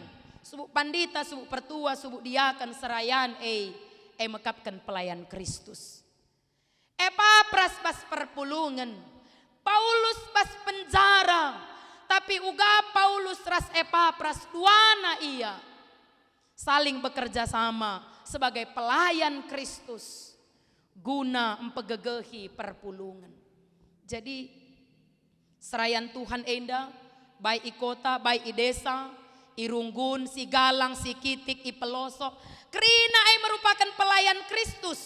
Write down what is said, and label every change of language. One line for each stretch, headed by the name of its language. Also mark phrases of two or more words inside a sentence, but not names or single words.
Batak Karo: Subuk pandita, subuk pertua, subuk diaken serayan mekapkan pelayan Kristus. Epapras pas perpulungan, Paulus pas penjara, tapi uga Paulus ras Epapras duana ia
Indonesian: saling bekerja sama sebagai pelayan Kristus
Batak Karo: guna empegegehi perpulungan. Jadi serayan Tuhan enda baik i kota, baik i desa, i Runggun, si Galang, si Kitik, i Pelosok, kerina
Indonesian: merupakan pelayan Kristus.